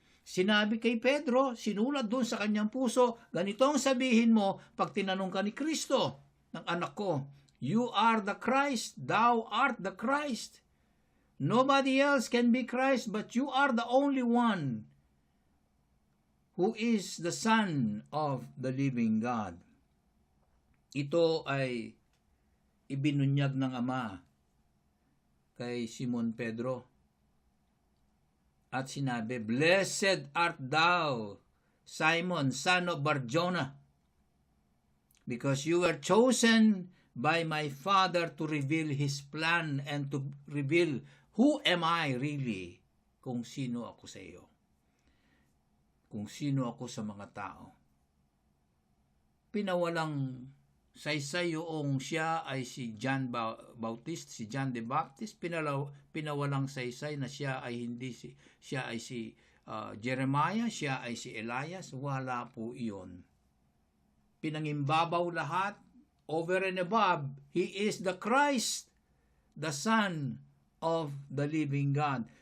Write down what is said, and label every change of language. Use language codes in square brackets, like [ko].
[tl] Sinabi kay Pedro, sinulat doon sa kanyang puso, ganito ang sabihin mo pag tinanong ka ni Kristo, ng anak ko, [en] you are the Christ, [tl] thou art the Christ. [en] Nobody else can be Christ, but you are the only one who is the Son of the living God. [tl] Ito ay ibinunyag ng Ama kay Simon Pedro. [en] At sinabi, Blessed art thou, Simon, son of Barjona, because you were chosen by my Father to reveal His plan and to reveal who am I really, [tl] kung sino ako sa iyo. Kung sino ako sa mga tao. Pinawalang saysay yung siya ay si John Bautista, si John the Baptist. Pinawalang saysay na siya ay hindi siya ay si Jeremiah, siya ay si Elias. Wala po iyon. Pinangimbabaw lahat, [en] over and above, He is the Christ, the Son of the living God.